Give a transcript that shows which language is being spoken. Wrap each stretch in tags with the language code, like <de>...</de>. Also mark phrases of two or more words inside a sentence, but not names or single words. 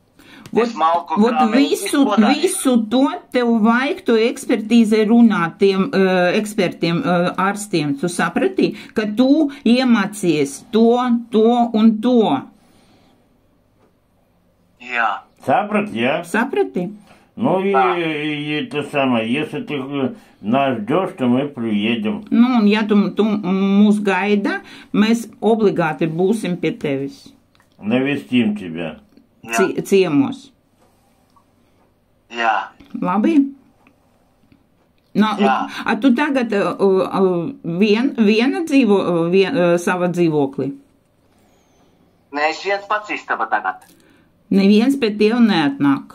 <lv>Visu to tev vajag to ekspertīzē runāt tiem ekspertiem, ārstiem. Tu saprati, ka tu iemācies to un to. Jā. Saprati, jā? Saprati?</lv> <ru>Ну и это самое, если ты нас ждешь, то мы приедем.</ru> <lv>Nu, un ja tu mūs gaida, mēs obligāti būsim pie tevis.</lv> <ru>Навестим тебя.</ru> <lv>Ciemos. Jā. Labi? A tu tagad viena dzīvo savā dzīvoklī? Nē, es viens pats istaba tagad. Neviens pie tev neatnāk?</lv>